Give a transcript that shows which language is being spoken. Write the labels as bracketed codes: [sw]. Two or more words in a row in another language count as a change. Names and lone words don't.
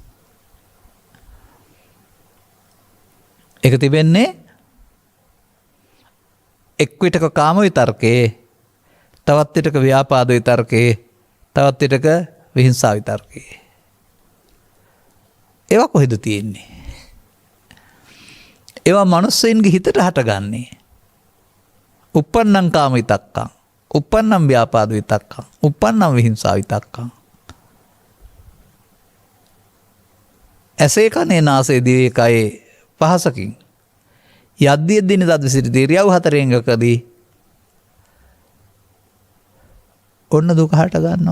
[si] ඒක තිබෙන්නේ එක් විටක කාම විතර්කේ, තවත් විටක ව්‍යාපාද විතර්කේ, තවත් විටක විහිංසා විතර්කේ. ඒවා කොහෙද තියෙන්නේ? ඒවා මනුස්සයින්ගේ හිතට හටගන්නේ. [pi] uppannam කාම විතක්කං, uppannam ව්‍යාපාද විතක්කං, uppannam විහිංසා විතක්කං. [si] ඇසේ කනේ නාසයේ දිවේ කයේ පහසකින් යද්දිය දින දත් විසිරි ඉරියව් හතරෙන් එකකදී ඔන්න දුක හට ගන්නවා.